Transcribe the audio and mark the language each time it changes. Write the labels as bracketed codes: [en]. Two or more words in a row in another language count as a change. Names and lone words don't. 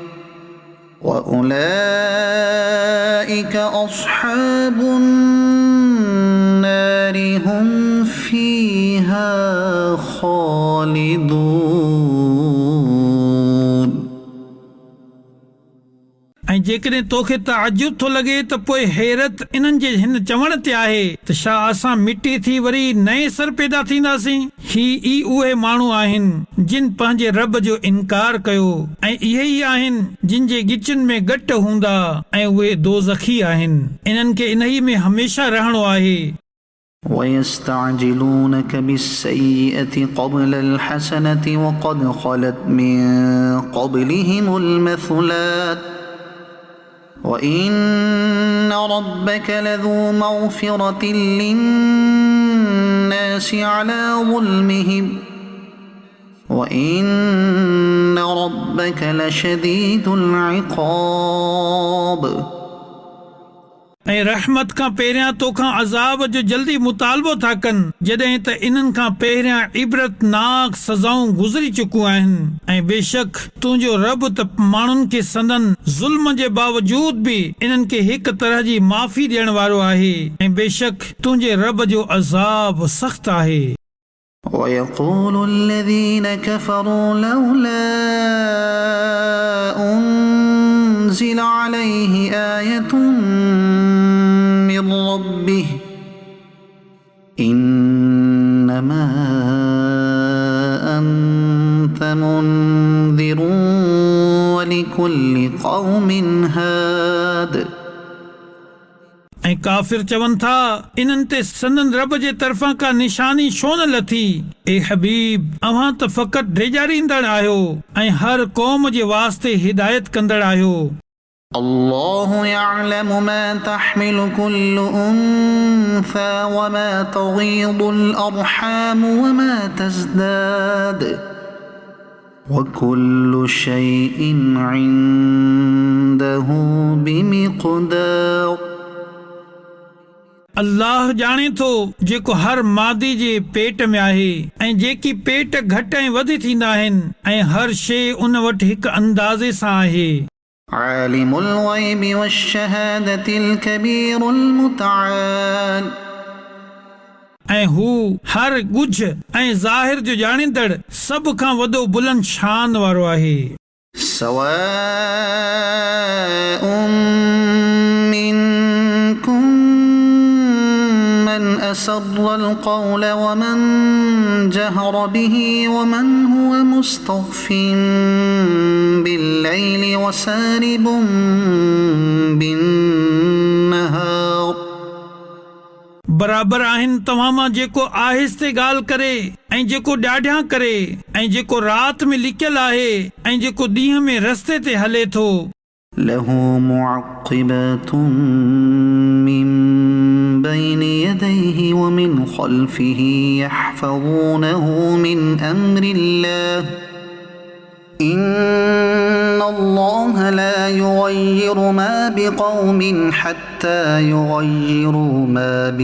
[ar] وأولئك أصحاب النار هم فيها خالدون [sd] ऐं जेकॾहिं तोखे ताजुब थो लॻे त पोइ हैरत इन्हनि जे हिन चवण ते आहे त छा असां मिटी थी वरी नए सर पैदा थींदासीं। ही उहे माण्हू आहिनि जिन पंहिंजे रब जो इनकार कयो ऐं इहे ई आहिनि जिन जे गिचनि में गट हूंदा ऐं उहे दोज़खी आहिनि। इन्हनि खे इन्ही में हमेशा रहणो आहे। [ar] ويستعجلونك بالسيئة قبل الحسنة وقد خلت من قبلهم المثلات وإن ربك لذو مغفرة للناس على ظلمهم وإن ربك لشديد العقاب [sd] ऐं रहमत खां पहिरियां तोखां अज़ाब जो जल्दी मुतालबो था कनि जॾहिं त इन्हनि खां पहिरियां इबरतनाक सज़ाऊं गुज़री चुकियूं आहिनि। ऐं बेशक तुंहिंजो रब त माण्हुनि खे संदन ज़ुल्म जे बावजूद बि इन्हनि खे हिक तरह जी माफ़ी ॾियण वारो आहे ऐं बेशक तुंहिंजे रब जो अज़ाब सख़्त आहे। [ar] ويقول الذين كفروا لولا أنزل عليه آية من ربه إنما أنت منذر ولكل قوم هاد [sd] ऐं काफ़िर चवनि था इन्हनि ते संदन रब जे तरफ़ां का निशानी छो न लथी। ए हबीब अव्हां त फ़क़त ॾेजारींदड़ आहियो ऐं हर क़ौम जे वास्ते हिदायत कंदड़ आहियो। [ar] الله يعلم ما تحمل كل أنثى وما تغيض الأرحام وما تزداد وكل شيء عنده بمقدار [sd] अल्लाह ॼाणे थो जेको हर मादी जे पेट में आहे ऐं जेकी पेट घटि ऐं वधी थींदा आहिनि ऐं हर शइ उन वटि हिकु अंदाज़े सां आहे। [ar] عالم الغيب والشهادة الكبير المتعال [sd] ऐं हू हर गुझ ऐं ज़ाहिर जो ॼाणींदड़ सभ खां वॾो बुलंद शान वारो आहे। سواء منكم من أسر القول ومن جهر به ومن هو مستخف [ar] بالليل وسارب بالنهار [sd] बराबर आहिनि तव्हां मां जेको आहिस्ते ॻाल्हि करे ऐं जेको ॾाढियां करे ऐं जेको राति में लिकियल आहे ऐं जेको ॾींहं में रस्ते ते हले थो। [ar] له معقبات من بين يديه ومن خلفه يحفظونه من أمر الله إن الله لا يغير ما بقوم حتى يغيروا ما